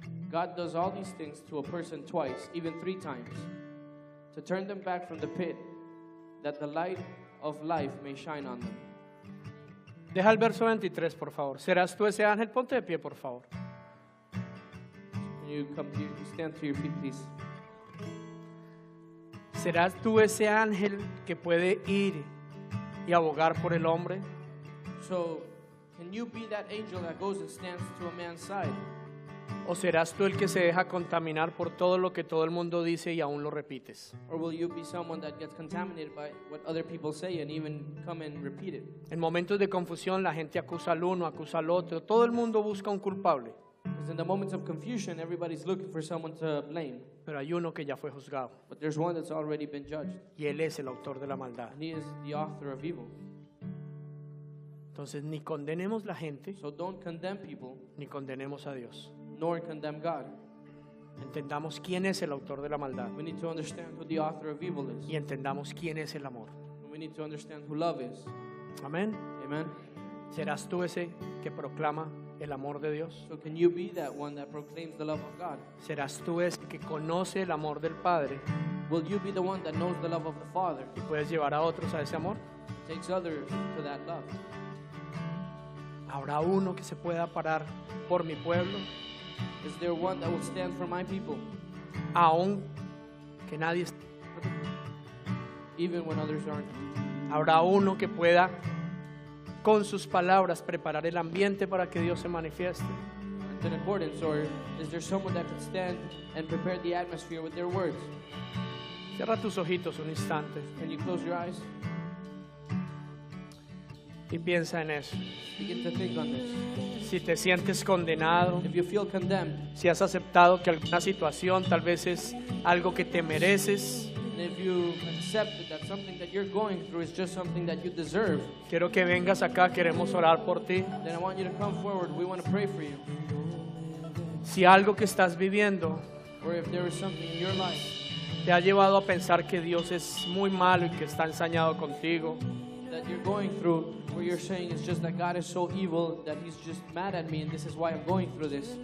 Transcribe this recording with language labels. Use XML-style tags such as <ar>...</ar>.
<en>God does all these things to a person twice, even 3 times, to turn them back from the pit, that the light of life may shine on them.</en> <es>Deja el verso 23, por favor. ¿Serás tú ese ángel? Ponte de pie, por favor.</es> <en>Can you stand to your feet, please?</en> <es>¿Serás tú ese ángel que puede ir y abogar por el hombre?</es> <en>So, can you be that angel that goes and stands to a man's side?</en> <es>¿O serás tú el que se deja contaminar por todo lo que todo el mundo dice y aún lo repites?</es> <en>Or will you be someone that gets contaminated by what other people say and even come and repeat it?</en> <es>En momentos de confusión la gente acusa al uno, acusa al otro. Todo el mundo busca un culpable,</es> <en>Because in the moments of confusion, everybody's looking for someone to blame.</en> <es>pero hay uno que ya fue juzgado</es> <en>But there's one that's already been judged.</en> <es>y él es el autor de la maldad.</es> <en>And he is the author of evil.</en> <es>Entonces ni condenemos la gente</es> <en>So don't condemn people,</en> <es>ni condenemos a Dios.</es> <en>nor condemn God.</en> <es>Entendamos quién es el autor de la maldad</es> <en>We need to understand who the author of evil is.</en> <es>y entendamos quién es el amor.</es> <en>And we need to understand who love is.</en> <es>Amén.</es> <en>Amen.</en> <es>¿Serás tú ese que proclama el amor de Dios?</es> <en>So can you be that one that proclaims the love of God?</en> <es>¿Serás tú ese que conoce el amor del Padre</es> <en>Will you be the one that knows the love of the Father,</en> <es>y puedes llevar a otros a ese amor?</es> <en>takes others to that love?</en> <es>¿Habrá uno que se pueda parar por mi pueblo,</es> <en>Is there one that will stand for my people,</en> <es>aún que nadie esté?</es> <en>even when others aren't?</en> <es>¿Habrá uno que pueda con sus palabras preparar el ambiente para que Dios se manifieste?</es> <en>In accordance, or is there someone that could stand and prepare the atmosphere with their words?</en> <es>Cierra tus ojitos un instante</es> <en>Can you close your eyes?</en> <es>y piensa en eso.</es> <en>Begin to think on this.</en> <es>Si te sientes condenado,</es> <en>If you feel condemned,</en> <es>si has aceptado que alguna situación tal vez es algo que te mereces,</es> <en>and if you accept that something that you're going through is just something that you deserve,</en> <es>quiero que vengas acá, queremos orar por ti.</es> <en>then I want you to come forward. We want to pray for you.</en> <es>Si algo que estás viviendo</es> <en>Or if there is something in your life</en> <es>te ha llevado a pensar que Dios es muy malo y que está ensañado contigo,</es> <en>that you're going through, where you're saying it's just that God is so evil that He's just mad at me and this is why I'm going through this,</en>